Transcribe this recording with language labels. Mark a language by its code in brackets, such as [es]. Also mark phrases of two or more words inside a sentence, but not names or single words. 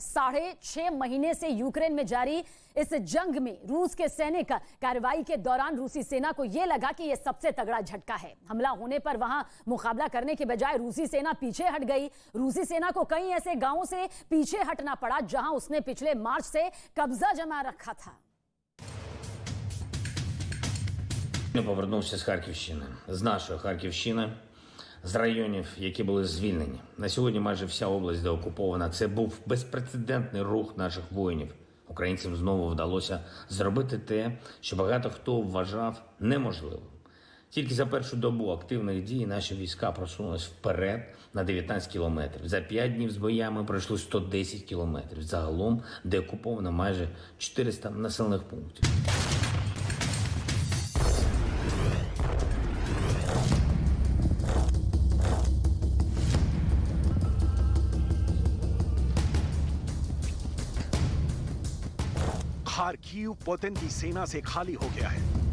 [hi] 6.5 महीने से यूक्रेन में जारी इस जंग में रूस के सैनिक कार्रवाई के दौरान रूसी सेना को यह लगा कि यह सबसे तगड़ा झटका है। हमला होने पर वहां मुकाबला करने के बजाय रूसी सेना पीछे हट गई। रूसी सेना को कई ऐसे गांवों से पीछे हटना पड़ा जहां उसने पिछले मार्च से कब्जा जमा रखा था। [uk] Повернувся з Харківщини, з нашої Харківщини, з районів, які були звільнені. На сьогодні майже вся область деокупована. Це був безпрецедентний рух наших воїнів. Українцям знову вдалося зробити те, що багато хто вважав неможливим. Тільки за першу добу активних дій наші війська просунулись вперед на 19 кілометрів. За 5 днів з боями пройшли 110 кілометрів. Загалом деокуповано майже 400 населених пунктів. [hi] खार्किव पुतिन की सेना से खाली हो गया है।